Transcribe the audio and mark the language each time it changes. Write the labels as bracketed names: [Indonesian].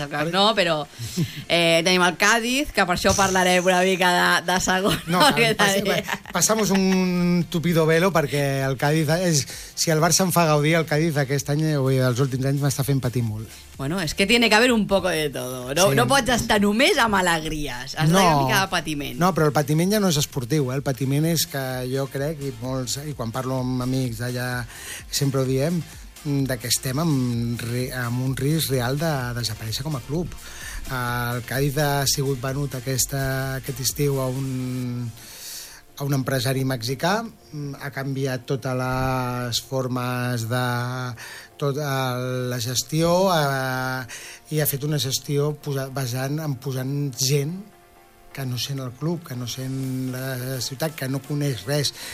[Catalan] No, però tenim el Càdiz, que per això parlarem una mica de segon. No, [Spanish] passamos un tupido velo, [Catalan] perquè el Càdiz, si el Barça en fa gaudir, el Càdiz aquest any, o els últims anys, m'està fent patir molt. [Spanish] Bueno, es que tiene que haber un poco de todo. [Catalan] No, sí. No pots estar només amb alegries. Has d'haver una mica de patiment. No, però el patiment ja no és esportiu. El patiment és que jo crec, i quan parlo amb amics d'allà, sempre ho diem, que estem amb un risc real de desaparèixer com a club. El Càdiz ha sigut venut aquest estiu a un empresari mexicà, ha canviat totes les formes de tota la gestió i ha fet una gestió posant gent que no sent el club, que no sent la ciutat, que no coneix res.